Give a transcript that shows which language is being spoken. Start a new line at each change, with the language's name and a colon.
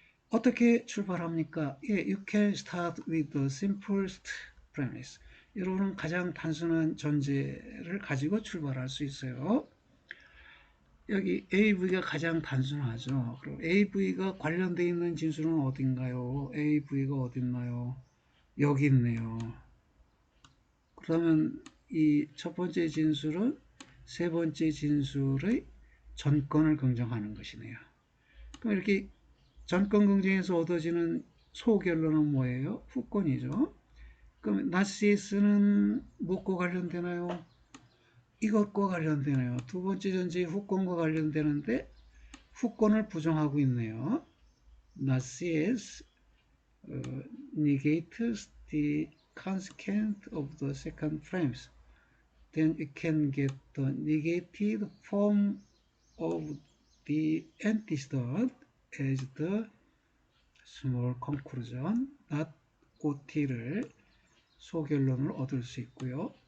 Korean: 어떻게 출발합니까? 예,
English: you can start with the simplest premise.
Korean: 여러분은 가장 단순한 전제를 가지고 출발할 수 있어요. 여기 AV가 가장 단순하죠. 그럼 AV가 관련되어 있는 진수는 어딘가요? AV가 어디 있나요? 여기 있네요. 그러면 이 첫 번째 진술은 세 번째 진술의 전건을 긍정하는 것이네요. 그럼 이렇게 전건 긍정에서 얻어지는 소결론은 뭐예요? 후권이죠. 그럼 나시스는 무엇과 관련되나요? 이것과 관련되네요. 두 번째 전제의 후권과 관련되는데 후권을 부정하고 있네요.
English: Narcissus negates the consequence of the second premise. Then we can get the negated form of the antecedent as the small conclusion.
Korean: Not OT를 소결론을 얻을 수 있고요.